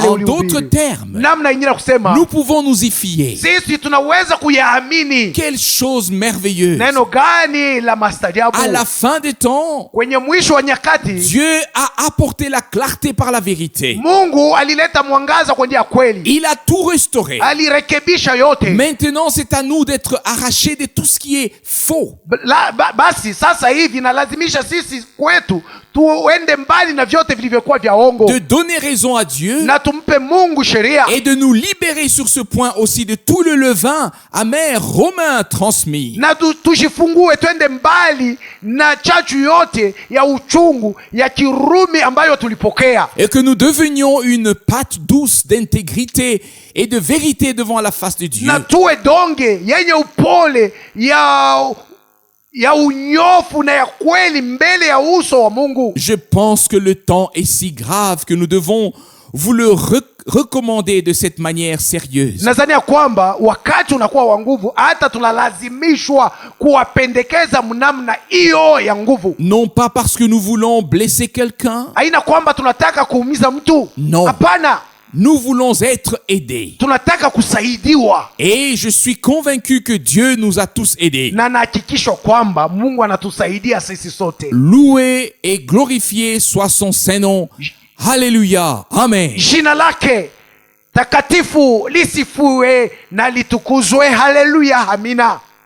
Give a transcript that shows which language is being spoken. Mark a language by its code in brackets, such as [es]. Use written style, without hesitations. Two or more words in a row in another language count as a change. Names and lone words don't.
[fr] En [sw] ulihubiri. [fr] d'autres termes, [sw] Namna ingine kusema, [fr] nous pouvons nous y fier. [sw] sisi tunaweza kuyaamini. [fr] Quelle chose merveilleuse! [sw] Neno gani la mastajabu! [fr] À la fin des temps, [sw] Kwenye mwisho wa nyakati, [fr] Dieu a apporté la clarté par la vérité. [sw] Mungu alileta mwangaza kwa njia ya kweli. [fr] Il a tout restauré. [sw] Alirekebisha yote. [fr] Maintenant, c'est à nous d'être arrachés de tout ce qui est faux. [sw] Basi sasa hivi nalazimisha sisi kwetu tuende mbali na vyote vilivyokuwa vya ongo, [fr] De donner raison raison à Dieu [sw] na tumpe Mungu sheria, [fr] et de nous libérer sur ce point aussi de tout le levain amer romain transmis. [sw] na tujifungue twende mbali na chachu yote ya uchungu ya Kirumi ambayo tulipokea, [fr] Et que nous devenions une pâte douce d'intégrité et de vérité devant la face de Dieu. [sw] na tuwe donge yenye upole ya unyofu na ya kweli mbele ya uso wa Mungu. [fr] Je pense que le temps est si grave que nous devons vous le recommander de cette manière sérieuse. [sw] Nadhani ya kwamba wakati unakuwa wa nguvu, hata tunalazimishwa kuwapendekeza mnamna hiyo ya nguvu. [fr] Non pas parce que nous voulons blesser quelqu'un. [sw] Haina kwamba tunataka kuumiza mtu. [fr] Non. [sw] Hapana. [fr] Nous voulons être aidés. [sw] Tunataka kusaidiwa. [fr] Et je suis convaincu que Dieu nous a tous aidés. [sw] Na nahakikisha kwamba Mungu anatusaidia sisi sote. [fr] Loué et glorifié soit son saint nom. Alléluia. Amen. [sw] Jina lake takatifu lisifiwe na litukuzwe. Haleluya. Amina.